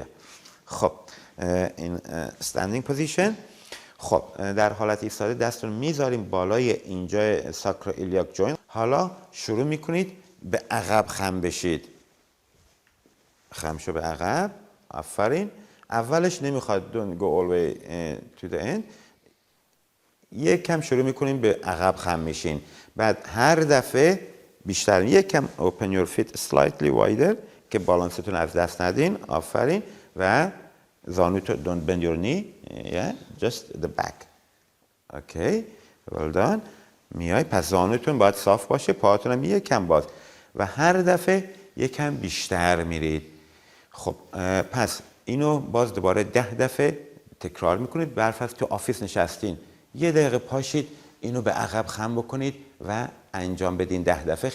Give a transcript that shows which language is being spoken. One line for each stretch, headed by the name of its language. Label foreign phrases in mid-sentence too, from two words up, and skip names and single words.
Persian: خب این
English: standing position.
Persian: خب در حالت ایستاده دستتون میذاریم بالای اینجا
English: sacro iliac joint.
Persian: حالا شروع میکنید به عقب خم بشید. خم شو به عقب. آفرین. اولش نمیخواد
English: don't go all the way to the end.
Persian: یک کم شروع میکنیم به عقب خم میشین. بعد هر دفعه بیشتر یک کم
English: open your feet slightly wider
Persian: که بالانستون از دست ندین. آفرین. و زانوتو
English: don't bend your knee. Yeah, just the back. Okay. Well done.
Persian: میای. پس زانوتون باید صاف باشه، پاهاتون هم یک کم باز. و هر دفعه یک کم بیشتر میرید. خب پس اینو باز دوباره 10 دفعه تکرار میکنید. برفرض تو آفیس نشستین، 1 دقیقه پاشید اینو به عقب خم بکنید و انجام بدین 10 دفعه.